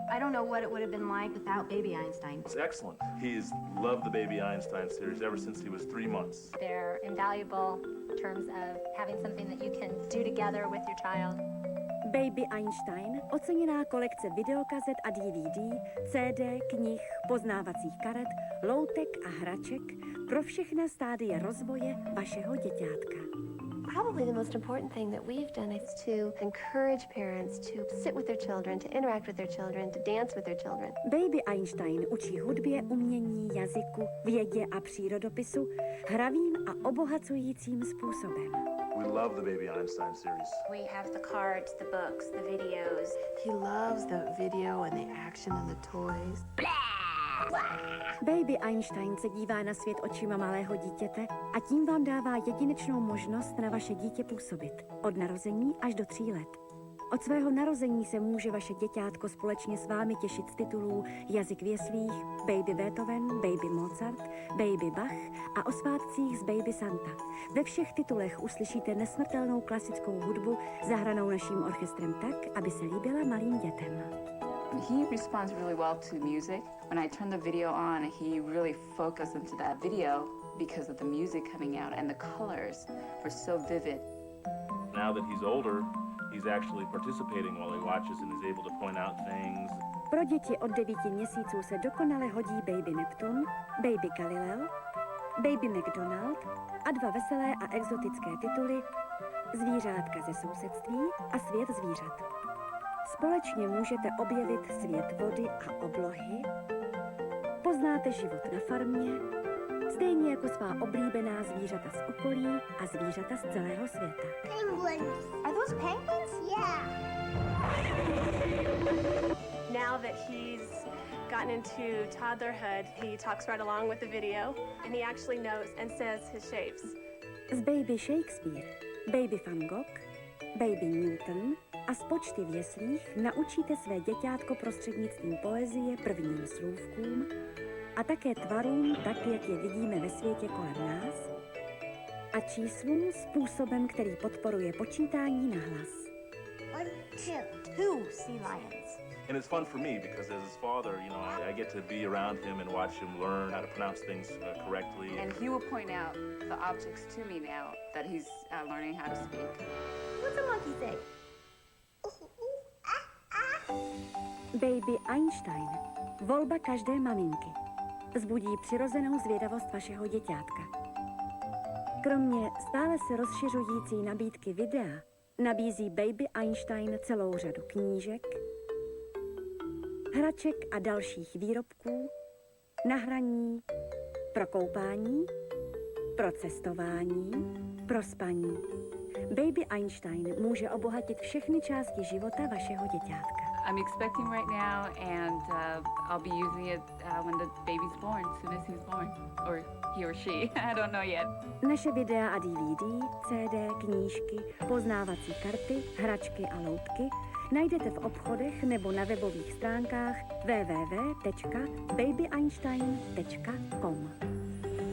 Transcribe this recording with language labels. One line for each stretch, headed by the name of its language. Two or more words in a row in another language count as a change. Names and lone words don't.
English: don't know what it would have been like without Baby Einstein. It's excellent. He's loved the Baby Einstein series ever since he was 3 months. They're invaluable in terms of having something that you can do together with your child.
Czech: Baby Einstein, oceněná kolekce videokazet a DVD, CD, knih, poznávacích karet, loutek a hraček pro všechna stádia rozvoje vašeho děťátka.
English: Probably the most important thing that we've done is to encourage parents to sit with their children, to interact with their children, to dance with their children.
Czech: Baby Einstein učí hudbě, umění, jazyku, vědě a přírodopisu hravým a obohacujícím způsobem.
English: We love the Baby Einstein series. We have the cards, the books, the videos. He loves the video and the action and the toys.
Czech: Baby Einstein se dívá na svět očima malého dítěte a tím vám dává jedinečnou možnost na vaše dítě působit. Od narození až do 3 let. Od svého narození se může vaše děťátko společně s vámi těšit z titulů Jazyk v jeslích, Baby Beethoven, Baby Mozart, Baby Bach a o svátcích z Baby Santa. Ve všech titulech uslyšíte nesmrtelnou klasickou hudbu zahranou naším orchestrem tak, aby se líbila malým dětem.
English: He responds really well to music. When I turn the video on, he really focuses into that video because of the music coming out and the colors were so vivid. Now that he's older, he's actually participating while he watches and is able to point out things.
Czech: Pro děti od 9 měsíců se dokonale hodí Baby Neptun, Baby Galileo, Baby McDonald a 2 veselé a exotické tituly Zvířátka ze sousedství a Svět zvířat. Společně můžete objevit svět vody a oblohy, poznáte život na farmě, stejně jako svá oblíbená zvířata z okolí a zvířata z celého světa.
English: Penguins. Are those penguins? Yeah. Now that he's gotten into toddlerhood, he talks right along with the video, and he actually knows and says his shapes.
Czech: Z Baby Shakespeare, Baby Van Gogh, Baby Newton a z Počty v jeslích naučíte své děťátko prostřednictvím poezie prvním slůvkům a také tvarům tak, jak je vidíme ve světě kolem nás a číslům způsobem, který podporuje počítání na hlas.
English: 1, 2 sea lions. And it's fun for me because as his father, you know, I get to be around him and watch him learn how to pronounce things correctly. And he will point out the objects to me now that he's learning how to speak. What's a monkey say? Baby Einstein.
Czech: Volba každé maminky. Vzbudí přirozenou zvědavost vašeho děťátka. Kromě stále se rozšiřující nabídky videa nabízí Baby Einstein celou řadu knížek, hraček a dalších výrobků na hraní, pro koupání, pro cestování, pro spaní. Baby Einstein může obohatit všechny části života vašeho děťátka.
English: I'm expecting right now, and I'll be using it when the baby's born, as soon as he's born, or he or she. I don't know yet.
Czech: Naše videa a DVD, CD, knížky, poznávací karty, hračky a loutky najdete v obchodech nebo na webových stránkách www.babyeinstein.com.